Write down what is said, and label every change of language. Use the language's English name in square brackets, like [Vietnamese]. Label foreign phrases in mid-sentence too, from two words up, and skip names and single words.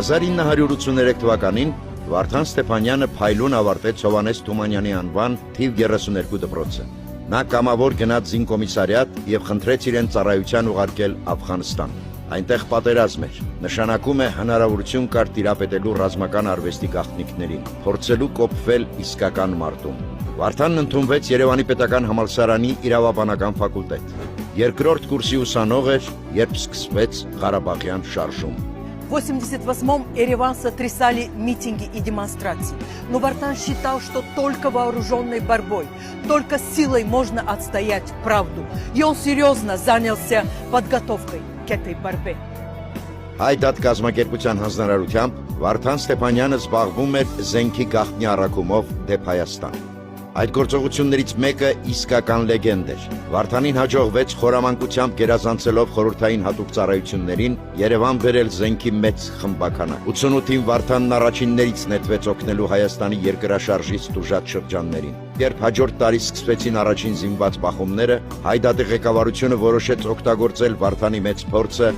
[Armenian] 1983 թվականին Վարդան Ստեփանյանը փայլուն ավարտեց Հովհաննես Թումանյանի անվան թիվ 32 դպրոցը։ Նա կամավոր գնաց զինկոմիսարիատ եւ խնդրեց իրեն ծառայության ուղարկել Աֆղանստան։ Այնտեղ պատերազմ էր, նշանակում է հնարավորություն կար տիրապետելու ռազմական արվեստի գաղտնիքներին, փորձելու կոփվել իսկական մարտում։ Վարդանն ընդունվեց Երևանի պետական համալսարանի իրավաբանական ֆակուլտետ։ Երկրորդ կուրսի ուսանող էր, երբ սկսվեց Ղարաբաղյան շարժում։ [Russian] В 1988-м Ереван сотрясали митинги и демонстрации. Но Вартан считал, что только вооруженной борьбой, только силой можно отстоять правду. И он серьезно занялся подготовкой к этой борьбе. [Armenian] Հայդատ կազմակերպության հանձնարարությամբ Վարդան Ստեփանյանը զբաղվում էր զենքի գաղտնի առաքումով դեպ Հայաստան։ Այդ գործողություններից մեկը իսկական լեգենդ էր։ Վարդանին հաջողվեց խորամանկությամբ գերազանցելով խորհրդային հատուկ ծառայություններին Երևան բերել զենքի մեծ խմբականակ։ 88-ին Վարդանն առաջիններից նետվեց օգնելու Հայաստանի երկրաշարժից տուժած շրջաններին։ Երբ հաջորդ տարի սկսվեցին առաջին զինված բախումները, Հայդատի ղեկավարությունը որոշեց օգտագործել Վարդանի մեծ փորձը